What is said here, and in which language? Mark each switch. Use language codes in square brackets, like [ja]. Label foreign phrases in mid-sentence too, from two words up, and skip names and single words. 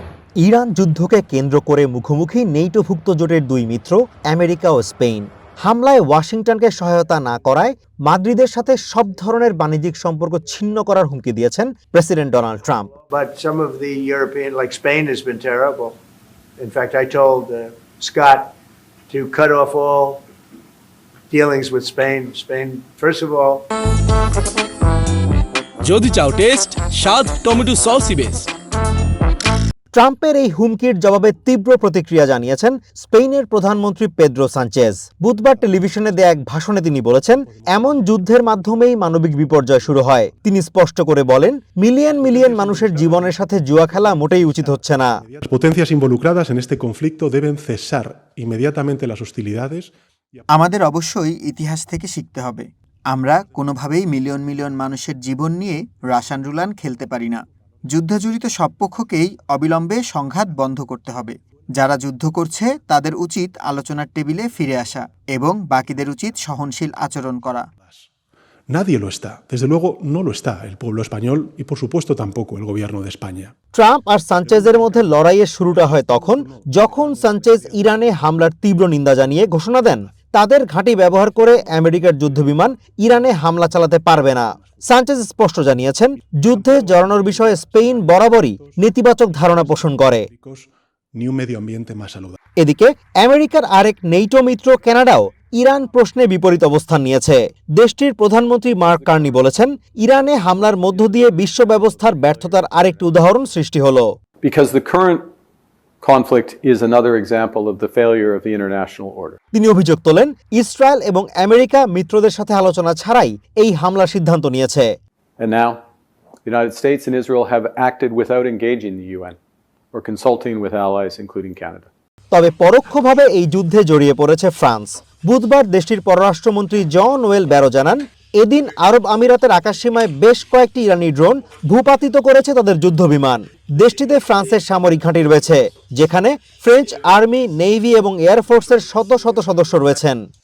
[bn] ইরান যুদ্ধকে কেন্দ্র করে মুখোমুখি নেটোভুক্ত জোটের দুই মিত্র আমেরিকা ও স্পেন। হামলায় ওয়াশিংটনকে সহায়তা না করায় মাদ্রিদের সাথে সব ধরনের বাণিজ্যিক সম্পর্ক ছিন্ন করার হুমকি দিয়েছেন প্রেসিডেন্ট ডোনাল্ড ট্রাম্প। [en] But some of the European, like Spain, has been terrible. In fact, I told Scott to cut off all dealings with Spain. Spain, first of all. [bn] যদি চাও টেস্ট, স্বাদ টমেটো সসই বেস্ট। ট্রাম্পের এই হুমকির জবাবে তীব্র প্রতিক্রিয়া জানিয়েছেন স্পেনের প্রধানমন্ত্রী পেদ্রো সানচেজ। বুধবার টেলিভিশনে দেয়া এক ভাষণে তিনি বলেছেন, এমন যুদ্ধের মাধ্যমেই মানবিক বিপর্যয় শুরু হয়। তিনি স্পষ্ট করে বলেন, মিলিয়ন মিলিয়ন মানুষের জীবনের সাথে জুয়া খেলা মোটেই উচিত হচ্ছে না। [es] Potencias involucradas en este conflicto deben cesar inmediatamente las hostilidades. [bn] আমাদের অবশ্যই ইতিহাস থেকে শিখতে হবে। আমরা কোনোভাবেই মিলিয়ন মিলিয়ন মানুষের জীবন নিয়ে [en] Russian roulette [bn] খেলতে পারি না। যুদ্ধজড়িত সব পক্ষকেই অবিলম্বে সংঘাত বন্ধ করতে হবে। যারা যুদ্ধ করছে তাদের উচিত আলোচনার টেবিলে ফিরে আসা এবং বাকিদের উচিত সহনশীল আচরণ করা। [es] Nadie lo está. Desde luego no lo está el pueblo español y por supuesto tampoco el gobierno de España. [bn] ট্রাম্প আর সানচেজের মধ্যে লড়াইয়ের শুরুটা হয় যখন সানচেজ ইরানে হামলার তীব্র নিন্দা জানিয়ে ঘোষণা দেন, তাদের ঘাঁটি ব্যবহার করে আমেরিকার যুদ্ধবিমান ইরানে হামলা চালাতে পারবে না। সানচেজ স্পষ্ট জানিয়েছেন, যুদ্ধে জড়ানোর বিষয়ে স্পেন বরাবরই নেতিবাচক ধারণা পোষণ করে। [es] Ni un medio ambiente más saludable. [bn] এদিকে আমেরিকার আরেক নেটো মিত্র কানাডাও ইরান প্রশ্নে বিপরীত অবস্থান নিয়েছে। দেশটির প্রধানমন্ত্রী মার্ক কার্নি বলেছেন, ইরানে হামলার মধ্য দিয়ে বিশ্ব ব্যবস্থার ব্যর্থতার আরেকটি উদাহরণ সৃষ্টি হলো। [en] Because the current conflict is another example of the failure of the international order. [bn] তিনি অভিযোগ তোলেন, ইসরায়েল এবং আমেরিকা মিত্রদের সাথে আলোচনা ছাড়াই এই হামলার সিদ্ধান্ত নিয়েছে। [en] And now, the United States and Israel have acted without engaging the UN or consulting with allies including Canada. [bn] তবে পরোক্ষভাবে এই যুদ্ধে জড়িয়ে পড়েছে ফ্রান্স। বুধবার দেশটির পররাষ্ট্রমন্ত্রী জন ওয়েল ব্যারো জানান, এদিন আরব আমিরাতের আকাশসীমায় বেশ কয়েকটি ইরানি ড্রোন ভূপাতিত করেছে তাদের যুদ্ধবিমান। দেশটিতে ফ্রান্সের সামরিক ঘাঁটি রয়েছে, যেখানে [en] French army, [bn] নেভি এবং এয়ারফোর্সের শত শত সদস্য রয়েছেন।